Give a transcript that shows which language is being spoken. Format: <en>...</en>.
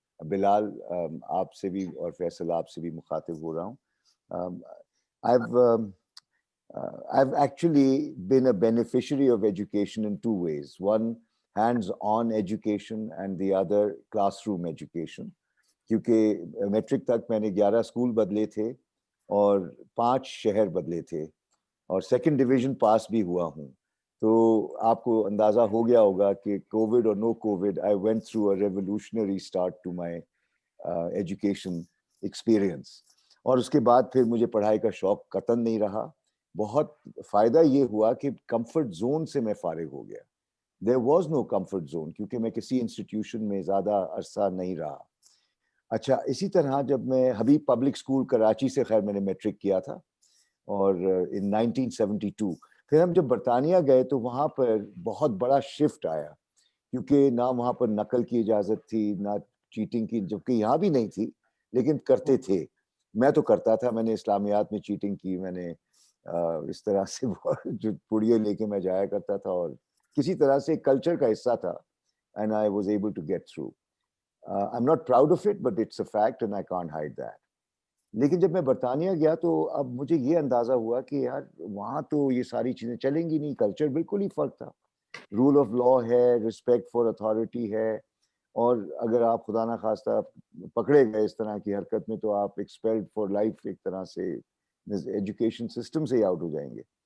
<hi>Bilal, आपसे भी और फैसल आपसे भी मुखातिब हो रहा हूँ.</hi> <en>I've I've actually been a beneficiary of education in two ways. One, hands-on education, and the other, classroom education.</en> <hi>क्योंकि मैट्रिक तक मैंने 11 स्कूल बदले थे और 5 शहर बदले थे और सेकंड डिवीजन पास भी हुआ हूँ. तो आपको अंदाज़ा हो गया होगा कि कोविड और no Covid,</hi> <en>I went through a revolutionary start to my education experience.</en> <hi>और उसके बाद फिर मुझे पढ़ाई का शौक कतन नहीं रहा. बहुत फ़ायदा ये हुआ कि कंफर्ट जोन से मैं फारिग हो गया.</hi> <en>there was no comfort zone,</en> <hi>क्योंकि मैं किसी इंस्टीट्यूशन में ज़्यादा अरसा नहीं रहा. अच्छा, इसी तरह जब मैं हबीब पब्लिक स्कूल कराची से खैर मैंने मैट्रिक किया था और इन 1972 फिर हम जब बरतानिया गए तो वहाँ पर बहुत बड़ा शिफ्ट आया, क्योंकि ना वहाँ पर नकल की इजाज़त थी, ना चीटिंग की, जबकि यहाँ भी नहीं थी, लेकिन करते थे. मैं तो करता था, मैंने इस्लामियात में चीटिंग की, मैंने इस तरह से जो पुड़िये लेके मैं जाया करता था और किसी तरह से कल्चर का हिस्सा था,</hi> <en>and I was able to get through. I'm not proud of it, but it's a fact and I can't hide that.</en> <hi>लेकिन जब मैं बरतानिया गया तो अब मुझे ये अंदाज़ा हुआ कि यार वहाँ तो ये सारी चीज़ें चलेंगी नहीं, कल्चर बिल्कुल ही फ़र्क था. रूल ऑफ लॉ है, रिस्पेक्ट फॉर अथॉरिटी है, और अगर आप खुदा ना खास्ता पकड़े गए इस तरह की हरकत में तो आप</hi> <en>expelled for life</en> <hi>एक तरह से एजुकेशन सिस्टम से ही आउट हो जाएंगे.</hi>